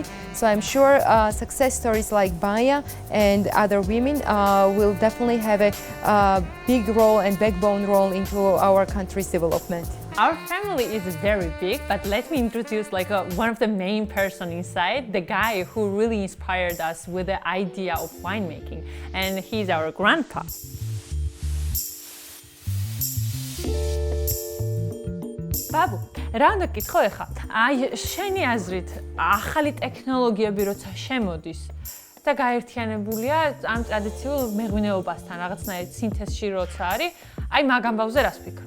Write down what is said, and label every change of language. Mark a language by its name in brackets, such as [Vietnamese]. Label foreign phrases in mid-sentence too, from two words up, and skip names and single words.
[English] So I'm sure success stories like Baya and other women will definitely have a big role and backbone role into our country's development. Our family is very big, but let me introduce one of the main person inside, the guy who really inspired us with the idea of winemaking, and he's our grandpa. [Georgian] ბაბუ, რა უნდა გითხო ეხლა? აი, შენი აზრით, ახალი ტექნოლოგიები როცა შემოდის და გაერთიანებულია ამ ტრადიციულ მეღვინეობასთან, რაღაცნაირ სინთეზში როცა არის, აი მაგ ამბავზე რას ფიქრობ?